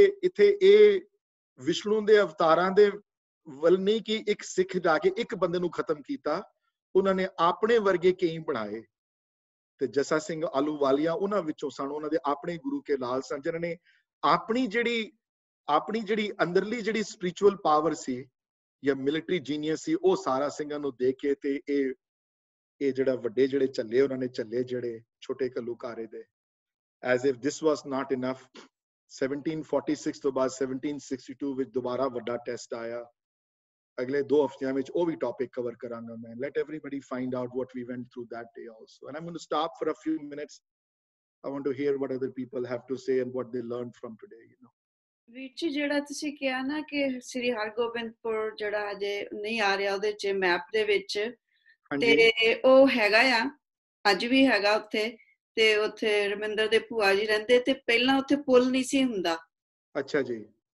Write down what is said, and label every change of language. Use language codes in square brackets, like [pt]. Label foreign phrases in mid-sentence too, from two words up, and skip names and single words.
[pa] ਇੱਥੇ ਇਹ ਵਿਸ਼ਨੂੰ ਦੇ ਅਵਤਾਰਾਂ ਦੇ ਵੱਲ ਨਹੀਂ ਕਿ ਇੱਕ ਸਿੱਖ ਜਾ ਕੇ ਇੱਕ ਬੰਦੇ ਨੂੰ ਖਤਮ ਕੀਤਾ ਉਹਨਾਂ ਨੇ ਆਪਣੇ ਵਰਗੇ ਕਈ ਬਣਾਏ ਤੇ ਜੱਸਾ ਸਿੰਘ ਆਹਲੂਵਾਲੀਆ ਉਹਨਾਂ ਵਿੱਚੋਂ ਸਨ ਉਹਨਾਂ ਦੇ ਆਪਣੇ ਗੁਰੂ ਕੇ ਲਾਲ ਸਨ ਜਿਹਨਾਂ ਨੇ ਆਪਣੀ ਜਿਹੜੀ ਅੰਦਰਲੀ ਜਿਹੜੀ [en] spiritual power [pa] ਸੀ ਜਾਂ [en] military genius [pa] ਸੀ ਉਹ ਸਾਰਾ ਸਿੰਘਾਂ ਨੂੰ ਦੇਖ ਕੇ ਤੇ ਇਹ ਜਿਹੜਾ ਵੱਡੇ ਜਿਹੜੇ ਚੱਲੇ ਉਹਨਾਂ ਨੇ ਚੱਲੇ ਜਿਹੜੇ ਛੋਟੇ ਘੱਲੂਘਾਰੇ ਦੇ [en] as if this was not enough [pa] 1746 ਤੋਂ ਬਾਅਦ 1762 ਵਿੱਚ ਦੁਬਾਰਾ ਵੱਡਾ ਟੈਸਟ ਆਇਆ ਅਗਲੇ 2 ਹਫ਼ਤਿਆਂ ਵਿੱਚ ਉਹ ਵੀ ਟੌਪਿਕ ਕਵਰ ਕਰਾਂਗਾ ਮੈਂ [en] let everybody find out what we went through that day also and I'm going to stop for a few minutes I want to hear what other people have to say and what they learned from today [pa] ਵਿੱਚ ਜਿਹੜਾ ਤੁਸੀਂ ਕਿਹਾ ਨਾ ਕਿ ਸ੍ਰੀ ਹਰਗੋਬਿੰਦਪੁਰ ਜਿਹੜਾ ਅਜੇ ਨਹੀਂ ਆ ਰਿਹਾ ਉਹਦੇ ਚ ਮੈਪ ਦੇ ਵਿੱਚ ਤੇ ਉਹ ਹੈਗਾ ਆ ਅੱਜ ਵੀ ਹੈਗਾ ਉੱਥੇ ਤੇ ਉੱਥੇ ਰਮਿੰਦਰ ਦੇ ਭੂਆ ਜੀ ਰਹਿੰਦੇ ਤੇ ਪਹਿਲਾਂ ਉੱਥੇ ਪੁਲ ਨਹੀਂ ਸੀ ਹੁੰਦਾ ਅੱਛਾ ਜੀ ਤੇ